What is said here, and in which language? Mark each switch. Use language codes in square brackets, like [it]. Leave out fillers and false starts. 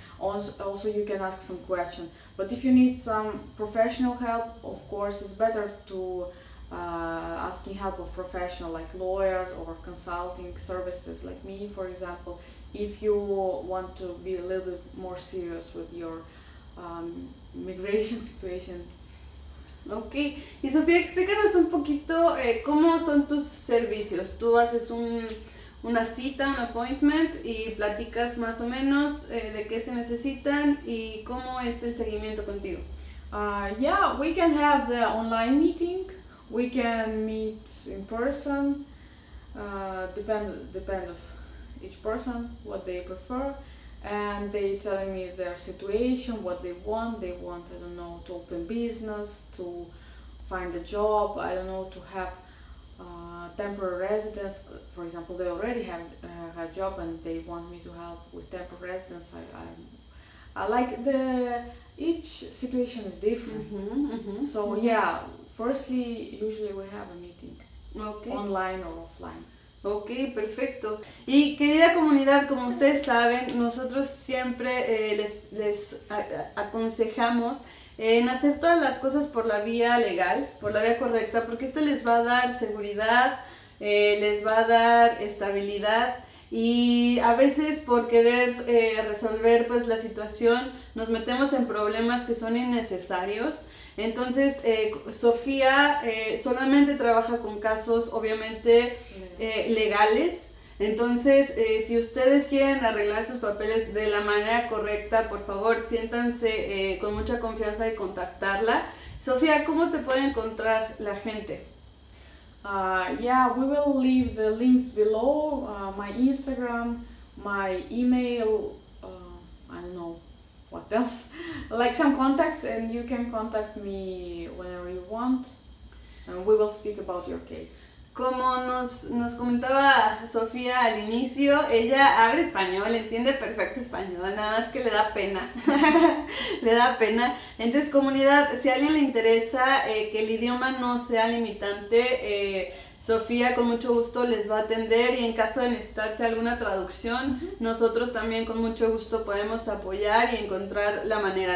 [en] Also, you can ask some questions. But if you need some professional help, of course, it's better to asking help of professional like lawyers or consulting services like me, for example, if you want to be a little bit more serious with your migration situation. [es] Ok, y Sofía, explícanos un poquito cómo son tus servicios. Tú haces una cita, un appointment, y platicas más o menos de qué se necesitan y cómo es el seguimiento contigo. [en] Yeah, we can have the online meeting, we can meet in person, depend of each person what they prefer, and they telling me their situation, what they want. They want, I don't know, to open business, to find a job, I don't know, to have temporary residence. For example, they already have a job and they want me to help with temporary residence. I like each situation is different. So yeah, firstly, usually we have a meeting, online or offline. [es] Ok, perfecto. Y querida comunidad, como ustedes saben, nosotros siempre les aconsejamos en hacer todas las cosas por la vía legal, por la vía correcta, porque esto les va a dar seguridad, les va a dar estabilidad, y a veces por querer resolver pues la situación nos metemos en problemas que son innecesarios. Entonces Sofía solamente trabaja con casos obviamente legales. Entonces si ustedes quieren arreglar sus papeles de la manera correcta, por favor siéntanse con mucha confianza de contactarla. Sofía, ¿cómo te puede encontrar la gente? [en] Yeah, we will leave the links below, my Instagram, my email, I don't know what else, like some contacts, and you can contact me whenever you want, and we will speak about your case. [es] Como nos comentaba Sofía al inicio, ella habla español, entiende perfecto español, nada más que le da pena, le da pena. Entonces, comunidad, si a alguien le interesa que el idioma no sea limitante, Sofía con mucho gusto les va a atender, y en caso de necesitarse alguna traducción, nosotros también con mucho gusto podemos apoyar y encontrar la manera.